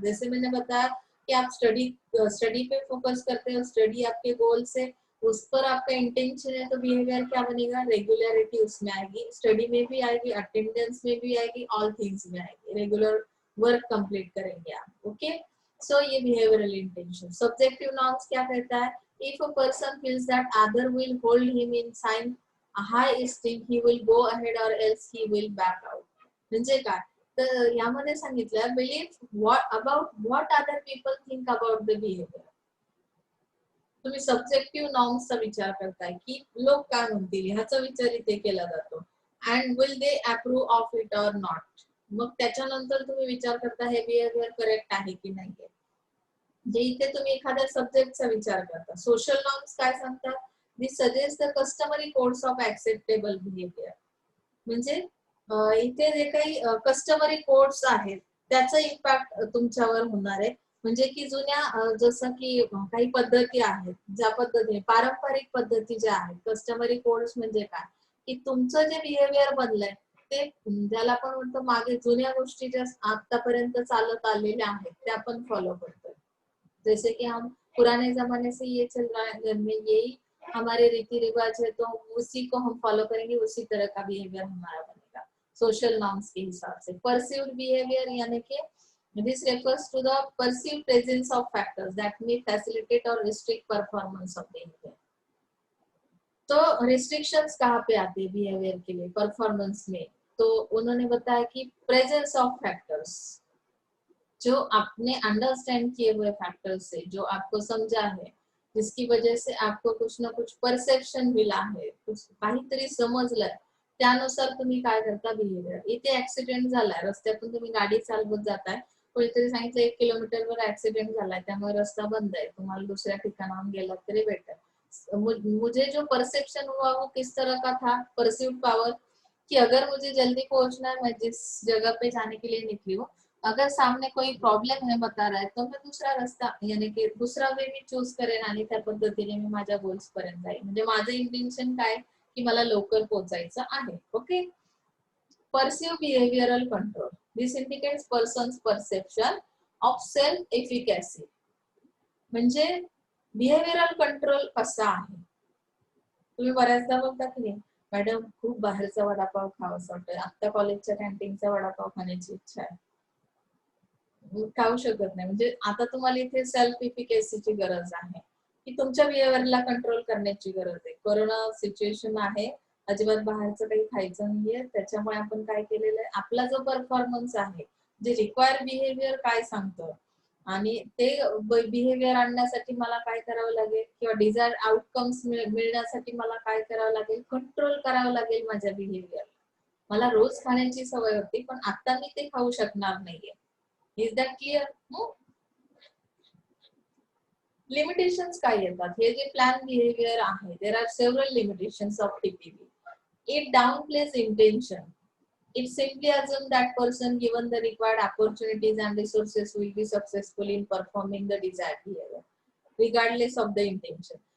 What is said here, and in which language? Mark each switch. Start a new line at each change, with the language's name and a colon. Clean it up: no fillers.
Hindi: जैसे मैंने बताया कि आप स्टडी पे फोकस करते हो, स्टडी आपके गोल से, उस पर आपका इंटेंशन है, तो बिहेवियर क्या बनेगा, रेगुलरिटी उसमें आएगी, स्टडी में भी आएगी, अटेंडेंस में भी आएगी, ऑल थिंग्स में आएगी, रेगुलर वर्क कंप्लीट करेंगे आप।
English: Okay, so ये behavioural intention. Subjective norms
Hindi: क्या कहता है,
English: If a person feels that other will hold him in sign high esteem, he will go ahead or else he will back out।
Marathi: म्हणजे काय, तर यामध्ये सांगितलं
English: Belief what about what other people think about the behaviour.
Marathi: तुम्ही subjective नॉर्म्सचा विचार करताय की लोक काय म्हणतील ह्याचा विचार इथे केला जातो,
English: And will they approve of it or not.
Marathi: मग त्याच्यानंतर तुम्ही विचार करता हे बिहेवियर करेक्ट आहे की नाहीये, जे इथे तुम्ही एखाद्या सब्जेक्टचा विचार करता। सोशल नॉर्म्स काय सांगतात,
English: this suggest the customary codes of acceptable behaviour,
Marathi: म्हणजे इथे जे काही कस्टमरी कोड्स आहेत त्याचा इम्पॅक्ट तुमच्यावर होणार आहे। म्हणजे की जुन्या जसं की काही पद्धती आहेत, ज्या पद्धतीने पारंपरिक पद्धती ज्या आहेत, कस्टमरी कोड्स म्हणजे काय, की तुमचं जे बिहेवियर बनलंय ते, ज्याला आपण म्हणतो मागे जुन्या गोष्टी ज्या आतापर्यंत चालत आलेल्या आहेत त्या आपण फॉलो करतोय।
Hindi: जैसे कि हम पुराने जमाने से ये चल रहा है, घर में यही हमारे रीति रिवाज है, तो उसी को हम फॉलो करेंगे, उसी तरह का बिहेवियर हमारा बनेगा सोशल नॉर्म्स के हिसाब से।
English: Perceived behaviour यानी कि this refers to the perceived presence of factors that may facilitate और restrict performance of behaviour.
Hindi: तो रिस्ट्रिक्शंस कहाँ पे आती है बिहेवियर के लिए, परफॉर्मेंस में, तो उन्होंने बताया कि प्रेजेंस ऑफ फैक्टर्स, जो आपने अंडरस्टैंड किए हुए फैक्टर्स से, जो आपको समझा है, जिसकी वजह से आपको कुछ ना कुछ परसेप्शन मिला है, कुछ
Marathi: काहीतरी समजलंय, त्यानुसार तुम्ही काय करता
Hindi: बिहेवियर।
Marathi: इथे ऍक्सिडेंट झालाय, रस्त्यातून तुम्ही गाडी चालवत जाताय, कोणीतरी सांगितलं 1 किलोमीटरवर ऍक्सिडेंट झालाय त्यामुळे रस्ता बंद आहे, तुम्हाला दुसऱ्या ठिकाणाहून गेलात तरी बेटर,
Hindi: मुझे जो परसेप्शन हुआ वो किस तरह का था, परसीव्ड पावर, कि अगर मुझे जल्दी पहुंचना है, मैं जिस जगह पे जाने के लिए निकली हूँ, अगर सामने कोई प्रॉब्लेम है बता रहा है, तो मैं दुसरा रस्ता यानी की दुसरा वे
Marathi: मी चूज करेन आणि त्या पद्धतीने मी माझ्या गोल्स पर्यंत जाईन. म्हणजे माझं इंटेन्शन काय की मला लवकर पोहोचायचं आहे.
English: Okay. Perceive behavioral control. This indicates person's perception of self-efficacy.
Marathi: म्हणजे बिहेवियरल कंट्रोल कसा आहे. तुम्ही बऱ्याचदा बोलता की नाही, मॅडम खूप बाहेरचा वडापाव खावासा वाटतोय, आता कॉलेजच्या कॅन्टीनचा वडापाव खाण्याची इच्छा आहे, खाऊ शकत नाही. म्हणजे आता तुम्हाला इथे सेल्फ इफिकेसीची गरज आहे, की तुमच्या बिहेवियरला कंट्रोल करण्याची गरज आहे. कोरोना सिच्युएशन आहे, अजिबात बाहेरचं काही खायचं नाहीये, त्याच्यामुळे आपण काय केलेलं आहे, आपला जो परफॉर्मन्स आहे, जे रिक्वायर बिहेवियर काय सांगतं आणि ते बिहेवियर आणण्यासाठी मला काय करावं लागेल किंवा डिझायर्ड आउटकम्स मिळण्यासाठी मला काय करावं लागेल, कंट्रोल करावं लागेल माझ्या बिहेवियर. मला रोज खाण्याची सवय होती, पण आता मी ते खाऊ शकणार नाहीये.
English: Is that clear?
Marathi: लिमिटेशन्स काय येतात, हे जे प्लॅन बिहेवियर आहे,
English: There are several limitations of TPB. It downplays intention. It simply assumes that person, given the required opportunities and resources, will be successful in performing the desired behavior, regardless of the intention.